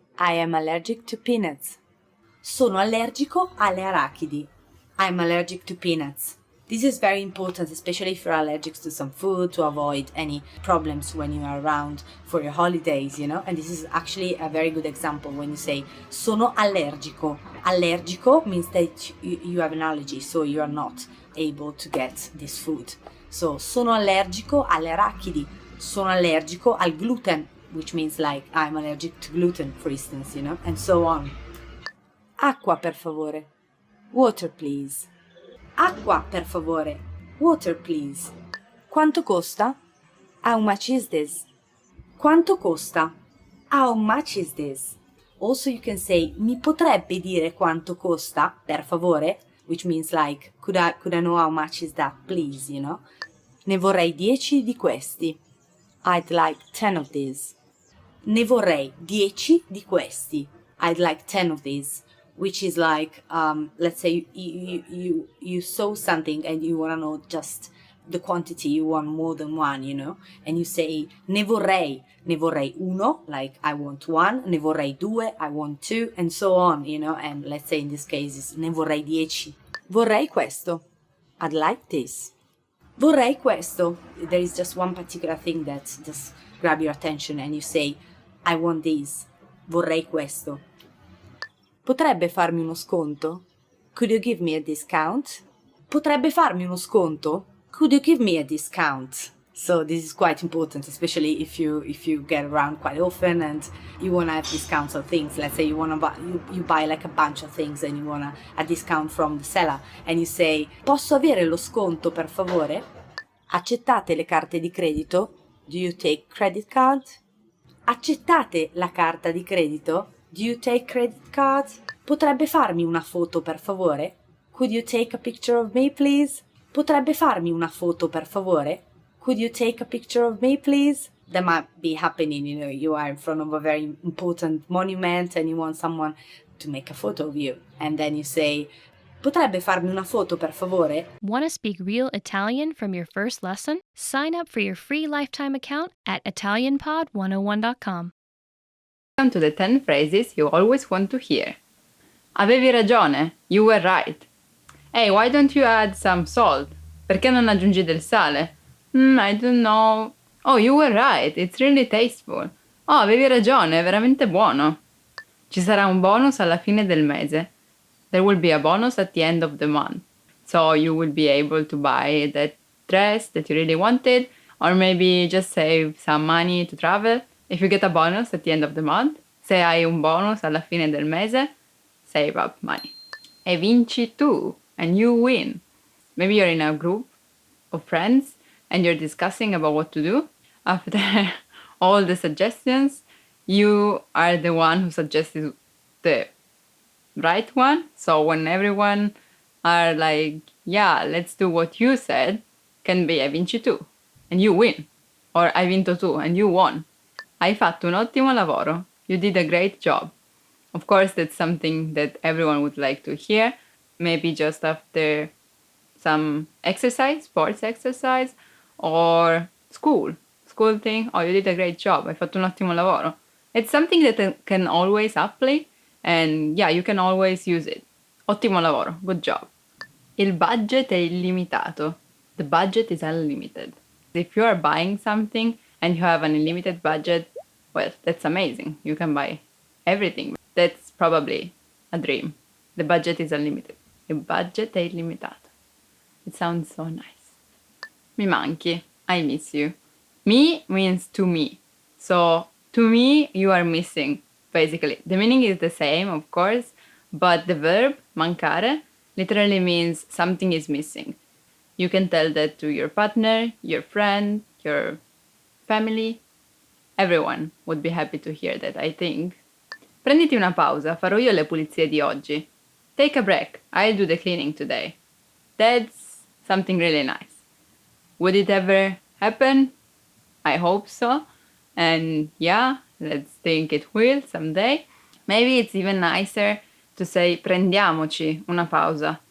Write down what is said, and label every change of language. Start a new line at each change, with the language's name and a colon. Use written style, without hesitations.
English: I am allergic to peanuts.
Italian: Sono allergico alle arachidi.
English: I am allergic to peanuts. This is very important, especially if you're allergic to some food, to avoid any problems when you are around for your holidays, And this is actually a very good example when you say,
Italian: sono allergico.
English: Allergico means that you have an allergy, so you are not able to get this food.
Italian: So, sono allergico alle arachidi. Sono allergico al gluten,
English: which means like I'm allergic to gluten, for instance, And so on.
Italian: Acqua, per favore.
English: Water, please.
Italian: Acqua, per favore. Water, please. Quanto costa?
English: How much is this?
Italian: Quanto costa?
English: How much is this? Also you can say,
Italian: mi potrebbe dire quanto costa, per favore?
English: Which means like, could I know how much is that, please,
Italian: Ne vorrei 10 di questi.
English: I'd like 10 of these.
Italian: Ne vorrei 10 di questi.
English: I'd like 10 of these. Which is like, let's say you saw something and you want to know just the quantity, you want more than one, and you say,
Italian: ne vorrei uno,
English: like I want one,
Italian: ne vorrei due,
English: I want two, and so on, and let's say in this case it's
Italian: ne vorrei 10. Vorrei questo.
English: I'd like this.
Italian: Vorrei questo.
English: There is just one particular thing that just grab your attention and you say, I want this.
Italian: Vorrei questo. Potrebbe farmi uno sconto?
English: Could you give me a discount?
Italian: Potrebbe farmi uno sconto?
English: Could you give me a discount? So this is quite important, especially if you get around quite often and you want to have discounts on things. Let's say you want to buy you buy like a bunch of things and you want a discount from the seller and you say,
Italian: posso avere lo sconto, per favore? Accettate le carte di credito?
English: Do you take credit card?
Italian: Accettate la carta di credito?
English: Do you take credit cards?
Italian: Potrebbe farmi una foto, per favore?
English: Could you take a picture of me, please?
Italian: Potrebbe farmi una foto, per favore?
English: Could you take a picture of me, please? That might be happening, you are in front of a very important monument and you want someone to make a photo of you. And then you say,
Italian: potrebbe farmi una foto, per favore?
English: Want to speak real Italian from your first lesson? Sign up for your free lifetime account at ItalianPod101.com. Welcome to the 10 phrases you always want to hear.
Italian: Avevi ragione,
English: you were right. Hey, why don't you add some salt?
Italian: Perché non aggiungi del sale?
English: I don't know. Oh, you were right, it's really tasteful.
Italian: Oh, avevi ragione, è veramente buono. Ci sarà un bonus alla fine del mese.
English: There will be a bonus at the end of the month. So you will be able to buy that dress that you really wanted, or maybe just save some money to travel. If you get a bonus at the end of the month,
Italian: se hai un bonus alla fine del mese,
English: save up money.
Italian: E vinci tu,
English: and you win. Maybe you're in a group of friends and you're discussing about what to do. After all the suggestions, you are the one who suggested the right one. So when everyone are like, yeah, let's do what you said, can be
Italian: hai vinci tu,
English: and you win. Or
Italian: hai vinto tu,
English: and you won.
Italian: Hai fatto un ottimo lavoro.
English: You did a great job. Of course, that's something that everyone would like to hear. Maybe just after some exercise, sports exercise, or school thing. Oh, you did a great job.
Italian: Hai fatto un ottimo lavoro.
English: It's something that can always apply, and yeah, you can always use it.
Italian: Ottimo lavoro.
English: Good job.
Italian: Il budget è illimitato.
English: The budget is unlimited. If you are buying something and you have an unlimited budget, well, that's amazing. You can buy everything. That's probably a dream. The budget is unlimited.
Italian: Il budget è illimitato.
English: It sounds so nice.
Italian: Mi manchi.
English: I miss you. Me means to me. So, to me, you are missing, basically. The meaning is the same, of course, but the verb, mancare, literally means something is missing. You can tell that to your partner, your friend, your family. Everyone would be happy to hear that, I think.
Italian: Prenditi una pausa, farò io le pulizie di oggi.
English: Take a break, I'll do the cleaning today. That's something really nice. Would it ever happen? I hope so. And yeah, let's think it will someday. Maybe it's even nicer to say
Italian: prendiamoci una pausa.